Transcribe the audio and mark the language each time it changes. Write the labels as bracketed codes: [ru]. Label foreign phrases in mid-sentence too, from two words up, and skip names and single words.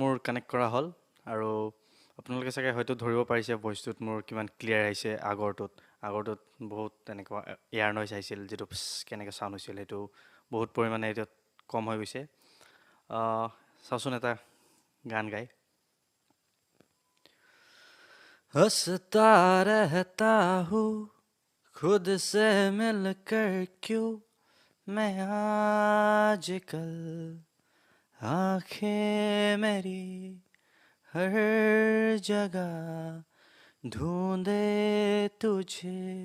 [as] মোৰ কানেক্ট কৰা হ'ল আৰু আপোনালোকে চাগে হয়তো ধৰিব পাৰিছে ভইচটোত মোৰ কিমান ক্লিয়াৰ আহিছে আগৰটোত বহুত তেনেকুৱা [en] air noise [as] আহিছিল যেটো কেনেকৈ চাউণ্ড হৈছিল সেইটো বহুত পৰিমাণে এতিয়া কম হৈ গৈছে চাওচোন এটা গান গাই [hi] हंसता रहता हूँ खुद से मिलकर क्यों मैं आजकल आँखें मेरी हर जगह ढूंढे तुझे